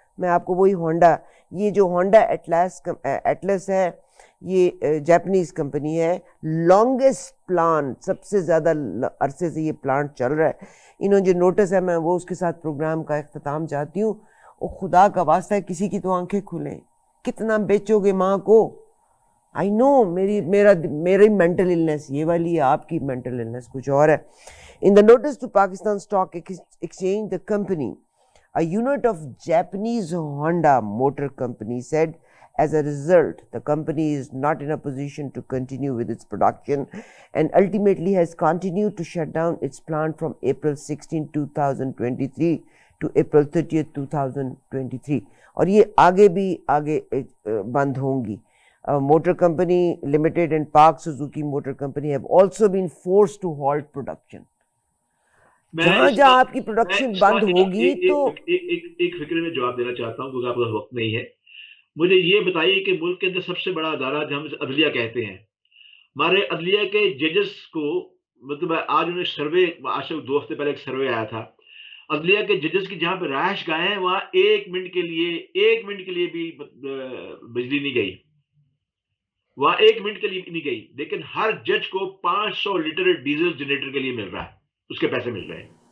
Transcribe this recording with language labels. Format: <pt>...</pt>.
<ur>میں آپ کو وہی ہونڈا، یہ جو ہونڈا ایٹلس ہے، یہ جاپنیز کمپنی ہے، لانگسٹ پلانٹ، سب سے زیادہ عرصے سے یہ پلانٹ چل رہا ہے. انہوں جو نوٹس ہے، میں وہ اس کے ساتھ پروگرام کا اختتام چاہتی ہوں. اور خدا کا واسطہ ہے کسی کی تو آنکھیں کھلیں، کتنا بیچو گے ماں کو؟</ur> <en>I know</en> <ur>میری مینٹل النس یہ والی ہے، آپ کی مینٹل النس کچھ اور ہے.</ur> <en>In the notice to Pakistan stock exchange, the company, a unit of Japanese Honda Motor Company, said as a result the company is not in a position to continue with its production and ultimately has continued to shut down its plant from April 16, 2023 to April 30, 2023.</en> <ur>اور یہ آگے بھی بند ہوں گی.</ur> <en>Motor Company Limited and Park Suzuki Motor Company have also been forced to halt production.</en> <ur>جہاں جہاں آپ کی پروڈکشن بند ہوگی تو ایک فکر میں جواب دینا چاہتا ہوں کیونکہ آپ کا وقت نہیں ہے. مجھے یہ بتائیے کہ ملک کے اندر سب سے بڑا ادارہ جو ہم عدلیہ کہتے ہیں, ہمارے عدلیہ کے ججز کو مطلب آج انہیں سروے, آج سے 2 ہفتے پہلے ایک سروے آیا تھا, عدلیہ کے ججز کی جہاں پہ رہائش گاہیں ہیں وہاں 1 منٹ کے لیے بھی بجلی نہیں گئی, وہاں 1 منٹ کے لیے نہیں گئی, لیکن ہر جج کو 500 لیٹر ڈیزل جنریٹر کے لیے مل رہا ہے, اس کے پیسے مل رہے ہیں.</ur>